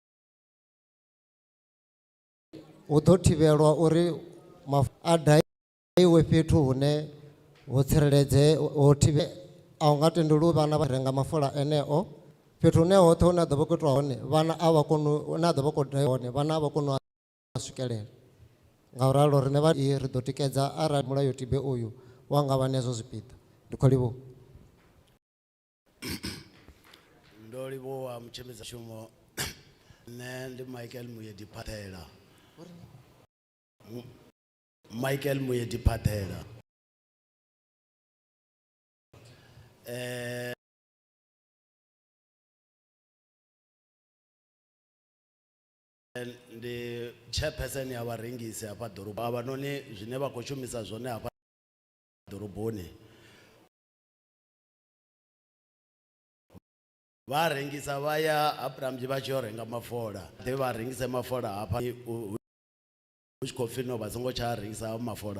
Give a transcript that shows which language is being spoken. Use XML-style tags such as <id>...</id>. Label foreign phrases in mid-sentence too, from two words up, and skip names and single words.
<ve>hu ḓo thivhelwa uri a daiwe fhethu hune ho tsireledze ho thivhe a u nga tendeliwi vhana vha renga mafola eneo fhethu hune hoṱhe hune a ḓo vha khou itwa hone vhana a vha koni hune a ḓo vha khou daiwa hone vhana a vha koni u a swikelela. ngauralo rine vha ri ḓo tikedza arali mulayotibe uyu wa nga vha nezwo zwipiḓa. Ndi khou livhuwa. Ndo livhuwa mutshembedza shumo nṋe ndi Michael Muyedi Phathela. Michael Muyedi Phathela. Ndi chairperson ya vharengisi hafha ḓoroboni. Avhanoni zwine vha khou shumisa zwone hafha ḓoroboni vha rengisa vha ya Abrahamji vha tshi yo renga mafola. Ḓe vha rengise mafola hafha hu tshi khou pfhi no vha songo tsha rengisa mafola.</ve>